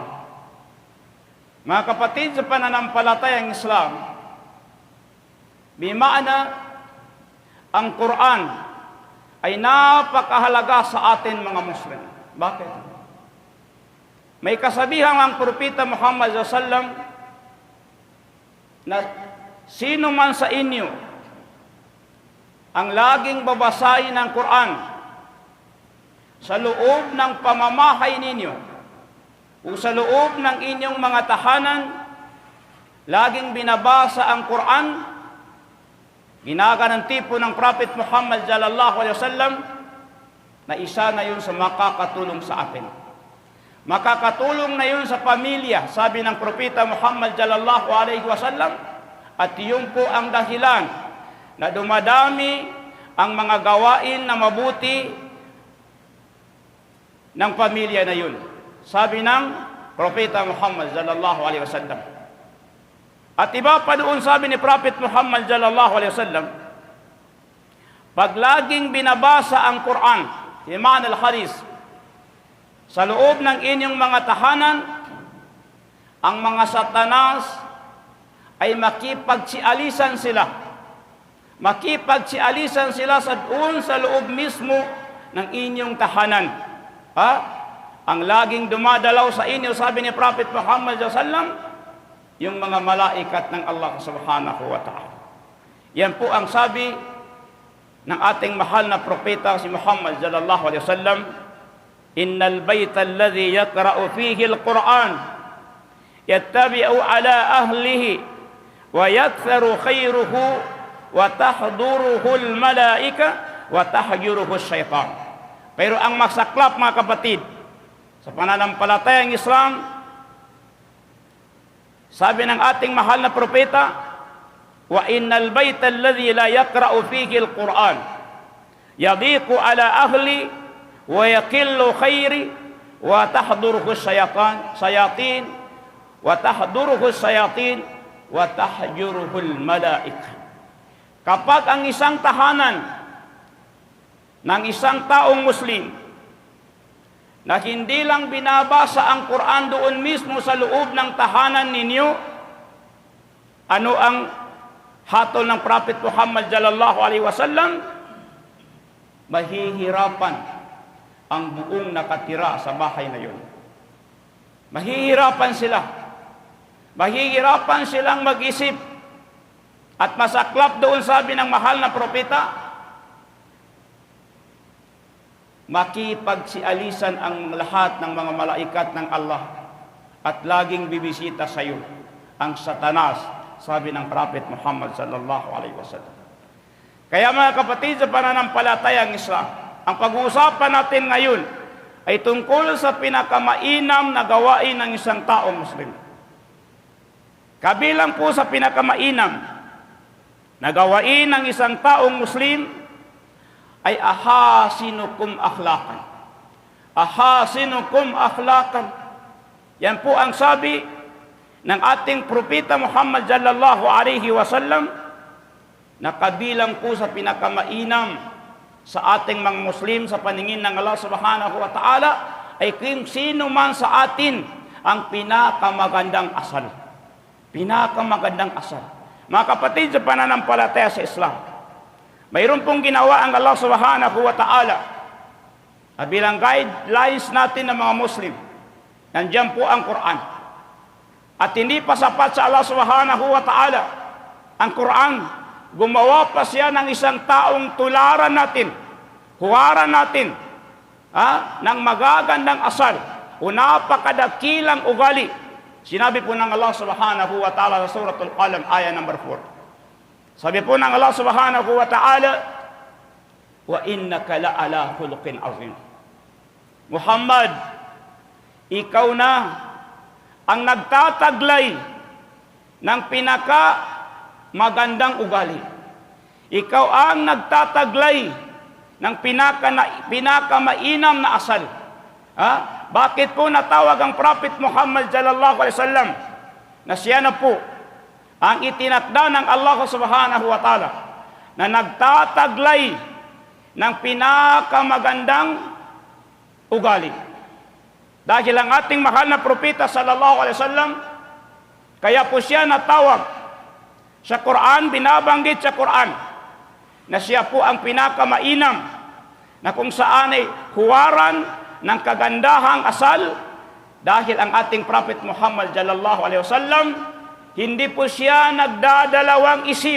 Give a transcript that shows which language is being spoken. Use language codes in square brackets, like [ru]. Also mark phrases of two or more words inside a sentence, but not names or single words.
[tl] Mga kapatid, sa pananampalatayang Islam, bimaana ang Quran ay napakahalaga sa atin mga Muslim. Bakit? May kasabihan ang Propeta Muhammad [ar] صلى الله عليه وسلم [tl] na sino man sa inyo ang laging babasahin ng Quran sa loob ng pamamahay ninyo o sa loob ng inyong mga tahanan, laging binabasa ang Quran, ginagaranti po ng Prophet Muhammad [ar] صلى الله عليه وسلم [tl] na isa na yun sa makakatulong sa atin. Makakatulong na yun sa pamilya, sabi ng Propeta Muhammad [ar] صلى الله عليه وسلم, [tl] at yun po ang dahilan na dumadami ang mga gawain na mabuti ng pamilya na yun, sabi ng Propeta Muhammad [ar] صلى الله عليه وسلم. [tl] At iba pa doon, sabi ni Prophet Muhammad [ar] صلى الله عليه وسلم, [tl] pag laging binabasa ang Quran, [ar] إيمان الحديث, [tl] sa loob ng inyong mga tahanan, ang mga satanas ay makipagsialisan sila. Makipagsialisan sila sa doon sa loob mismo ng inyong tahanan. Ang laging dumadalaw sa inyo, sabi ni Prophet Muhammad [ar] صلى الله عليه وسلم, [tl] yung mga malaikat ng Allah [ar] سبحانه وتعالى. [tl] Yan po ang sabi ng ating mahal na propeta si Muhammad [ar] صلى الله عليه وسلم إن البيت الذي يقرأ فيه القرآن يتبع على أهله ويكثر خيره وتحضره الملائكة وتهجره شيطان. [tl] Pero ang masaklap, mga kapatid, sa pananampalatayang Islam, sabi ng ating mahal na propeta, [ar] وإن البيت الذي لا يقرأ فيه القرآن يضيق على أهل ويقل خيري وتحضره شياطين وتحضره شياطين وتهجره الملائكة. [tl] Kapag ang isang tahanan ng isang taong Muslim na hindi lang binabasa ang Quran doon mismo sa loob ng tahanan ninyo, ano ang hatol ng Prophet Muhammad [ar] صلى الله عليه وسلم? [tl] Mahihirapan ang buong nakatira sa bahay na yun. Mahihirapan sila. Mahihirapan silang mag-isip. At masaklap doon sabi ng mahal na propeta, makipagsialisan ang lahat ng mga malaikat ng Allah at laging bibisita sa iyo ang Satanas, sabi ng Prophet Muhammad [ar] صلى الله عليه وسلم. [tl] Kaya mga kapatid sa pananampalatayang Islam, ang pag-uusapan natin ngayon ay tungkol sa pinakamainam na gawain ng isang taong Muslim. Kabilang po sa pinakamainam na gawain ng isang taong Muslim ay [ar] أحاسنكم أخلاقا. أحاسنكم أخلاقا. [tl] Yan po ang sabi ng ating propeta Muhammad [ar] صلى الله عليه وسلم, [tl] na kabilang po sa pinakamainam sa ating mga Muslim sa paningin ng Allah [ar] سبحانه وتعالى [tl] ay kung sino man sa atin ang pinakamagandang asal. Pinakamagandang asal. Mga kapatid sa pananampalataya sa Islam, mayroon pong ginawa ang Allah [ar] سبحانه وتعالى [tl] bilang guidelines natin ng mga Muslim. Nandiyan po ang Quran. At hindi pa sapat sa Allah [ar] سبحانه وتعالى [tl] ang Quran. Gumawa pa siya ng isang taong tularan natin, huwaran natin, ng magagandang asal o napakadakilang ugali. Sinabi po ng Allah [ar] سبحانه وتعالى [tl] sa suratul Qalam, ayah number 4. Sabi po ng Allah [ar] سبحانه وتعالى وإنك لعلى خلق عظيم. [tl] Muhammad, ikaw na ang nagtataglay ng magandang ugali. Ikaw ang nagtataglay ng pinakamainam na asal. Bakit po natawag ang Prophet Muhammad [ar] صلى الله عليه وسلم [tl] na siya na po ang itinakda ng Allah [ar] سبحانه وتعالى [tl] na nagtataglay ng pinakamagandang ugali? Dahil ang ating mahal na propeta [ar] صلى الله عليه وسلم, [tl] kaya po siya natawag. Sa Quran, binabanggit sa Quran na siya po ang pinakamainam, na kung saan ay huwaran ng kagandahang asal. Dahil ang ating Prophet Muhammad [ar] صلى الله عليه وسلم, [tl] hindi po siya nagdadalawang isip.